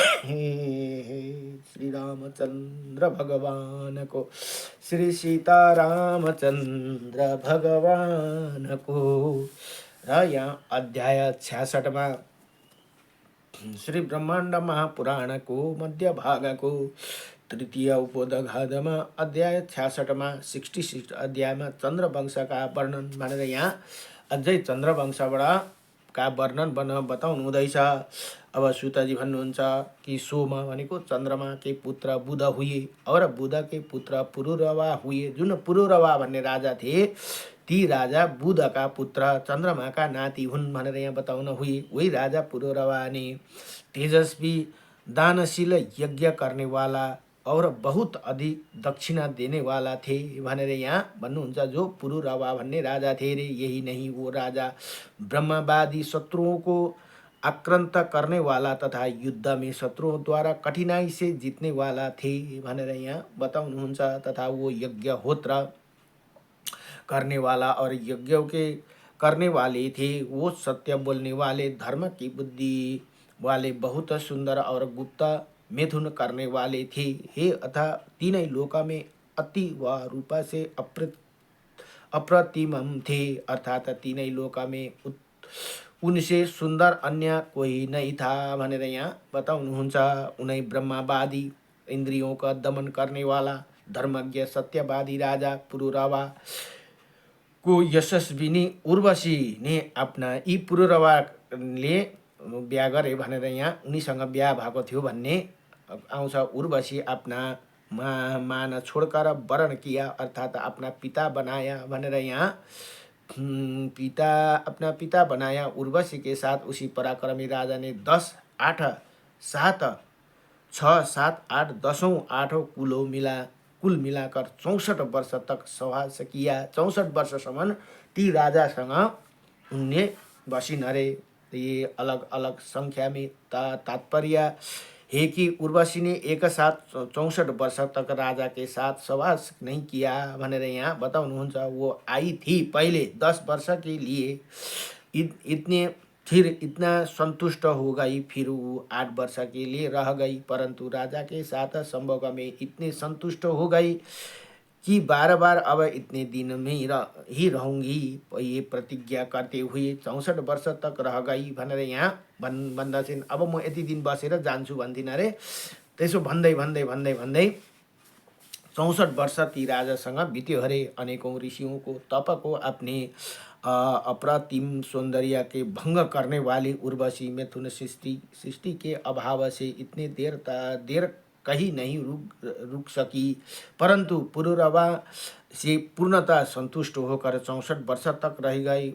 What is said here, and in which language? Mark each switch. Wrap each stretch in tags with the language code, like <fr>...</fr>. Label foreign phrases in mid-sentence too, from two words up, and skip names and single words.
<ne>श्री रामचंद्र भगवान को, श्री सीता रामचंद्र भगवान को। र यहाँ</ne> <hi>अध्याय 66 में श्री ब्रह्मांड महापुराण को मध्य भाग को तृतीय उपोदघात में अध्याय 66 में 66 अध्याय में चंद्रवंश का वर्णन</hi> <ne>भनेर यहाँ अझै चंद्रवंशबाट</ne> <hi>का वर्णन</hi> <ne>बताउनु हुँदैछ। अब सुताजी भन्नुहुन्छ कि सोमा भनेको चन्द्रमा</ne> <hi>के पुत्र बुध हुए और बुध के पुत्र पुरुरवा हुए।</hi> <ne>जुन पुरुरवा भन्ने राजा थिए, ती राजा</ne> <hi>बुध का पुत्र चंद्रमा का</hi> <ne>नाति हुन् भनेर यहाँ बताउन हुए।</ne> <hi>वही राजा पुरुरवा ने तेजस्वी दानशील यज्ञ करने वाला और बहुत अधिक दक्षिणा देने वाला थे</hi> <ne>भनेर यहाँ भन्नुहुन्छ।</ne> <hi>जो पुरुरवा भन्ने राजा थे रे, यही नहीं वो राजा ब्रह्मवादी शत्रुओं को आक्रांत करने वाला तथा युद्ध में शत्रुओं द्वारा कठिनाई से जीतने वाला थे</hi> <ne>भनेर यहाँ बताउनुहुन्छ।</ne> <hi>तथा वो यज्ञ होत्र करने वाला और यज्ञों के करने वाले थे, वो सत्य बोलने वाले, धर्म की बुद्धि वाले, बहुत सुंदर और गुप्त मिथुन करने वाले थे। हे अथा तीनों लोका में अति व रूपा से अप्रतिमम थे, अर्थात तीनों लोका में उनसे सुंदर अन्य कोई नहीं था</hi> <ne>भनेर यहाँ बताउनुहुन्छ।</ne> <hi>उनै ब्रह्मवादी, इंद्रियों का दमन करने वाला, धर्मज्ञ सत्यवादी राजा पुरुरवा को यशस्विनी उर्वशी ने</hi> <ne>आफ्ना यी पुरुरवाले बिहा गरे भनेर यहाँ उनीसँग बिहा भएको थियो भन्ने आउँछ।</ne> <hi>उर्वशी आफ्ना मान छोड़कर वरण किया, अर्थात अपना पिता बनाया</hi> <ne>भनेर यहाँ</ne> <hi>अपना पिता बनाया उर्वशी के साथ। उसी पराक्रमी राजा ने 10, 8, 7, 6, 7, 8, 10औं 8औं कुल मिलाकर 64 वर्ष तक सहवास किया।</hi> <ne>64 वर्षसम्म ती राजासँग उनले बसिन् अरे।</ne> <hi>ये अलग अलग संख्या में तात्पर्य है कि उर्वशी ने एक साथ 64 वर्ष तक राजा के साथ सहवास नहीं किया</hi> <ne>भनेर यहाँ बताउनुहुन्छ।</ne> <hi>वो आई थी पहले 10 वर्ष के लिए, फिर इतना संतुष्ट हो गई, फिर वो 8 वर्ष के लिए रह गई, परंतु राजा के साथ संभोग में इतने संतुष्ट हो गई कि बार बार अब इतने दिन में ही रहूंगी, ये प्रतिज्ञा करते हुए 64 वर्ष तक रह गई</hi> <ne>भनेर यहाँ भन्दछन्। अब म यति दिन बसेर जान्छु भन्दिन अरे। त्यसो भन्दै भन्दै भन्दै भन्दै 64 वर्ष ती राजासँग बित्यो अरे।</ne> <hi>अनेकों ऋषियों को तप को अपने अप्रतिम सौंदर्य के भंग करने वाली उर्वशी मिथुन सृष्टि के अभाव से इतने देर कहीं नहीं रुक सकी, परंतु पुरुरवा से पूर्णतः संतुष्ट होकर 64 वर्ष तक रह गई।</hi>